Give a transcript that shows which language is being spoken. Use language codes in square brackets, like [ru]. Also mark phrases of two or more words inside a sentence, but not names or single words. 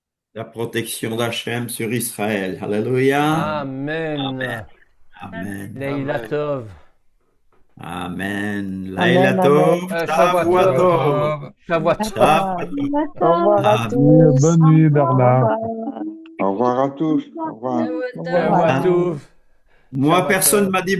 [fr] La protection d'Hachem sur Israël. Alléluia. Amen. Amen. [he] לילה טוב. [fr] Amen. Amen, [he] לילה טוב. שבוע טוב. שבוע טוב. [fr] Au revoir à Amen. tous. Bonne nuit, Bernard. Au revoir à tous. Au revoir. [he] שבוע טוב. [fr] Moi, [he] Shavua [fr] personne [he] Tov. [fr] m'a dit